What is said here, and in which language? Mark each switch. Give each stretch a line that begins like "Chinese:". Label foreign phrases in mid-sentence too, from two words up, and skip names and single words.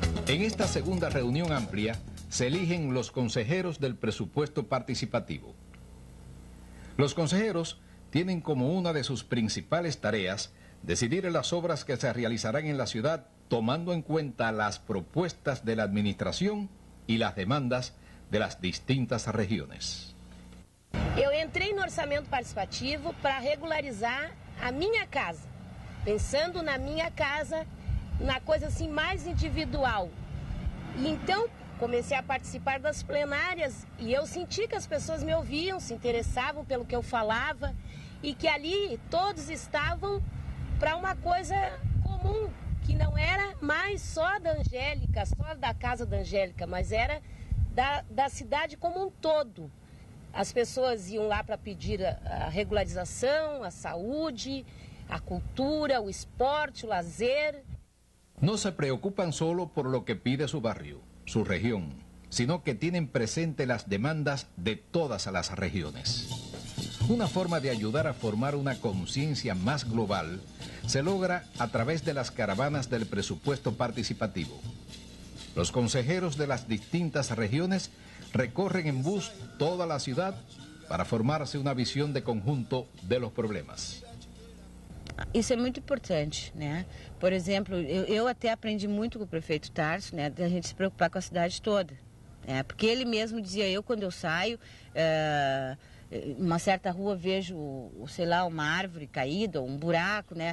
Spanish: En esta segunda reunión amplia se eligen los consejeros del presupuesto participativo. Los consejeros tienen como una de sus principales tareas decidir las obras que se realizarán en la ciudad tomando en cuenta las propuestas de la administración y las demandas de las distintas regiones.
Portuguese: Eu entrei no orçamento participativo para regularizar a minha casa, pensando na minha casa, na coisa assim mais individual. E então comecei a participar das plenárias e eu senti que as pessoas me ouviam, se interessavam pelo que eu falava e que ali todos estavam para uma coisa comum, que não era mais só da Angélica, só da casa da Angélica, mas era da cidade como um todo. As pessoas iam lá para pedir a regularização, a saúde, a cultura, o esporte, o lazer.
Spanish: No se preocupan solo por lo que pide su barrio, su región, sino que tienen presente las demandas de todas las regiones. Una forma de ayudar a formar una conciencia más global se logra a través de las caravanas del presupuesto participativo. Los consejeros de las distintas regiones recorren en bus toda la ciudad para formarse una visión de conjunto de los problemas.
Portuguese: Isso é muito importante, né? Por exemplo, eu até aprendi muito com o prefeito Tarso, né? Da gente se preocupar com a cidade toda, né? Porque ele mesmo dizia, eu quando eu saio, uma certa rua vejo, sei lá, uma árvore caída, um buraco, né?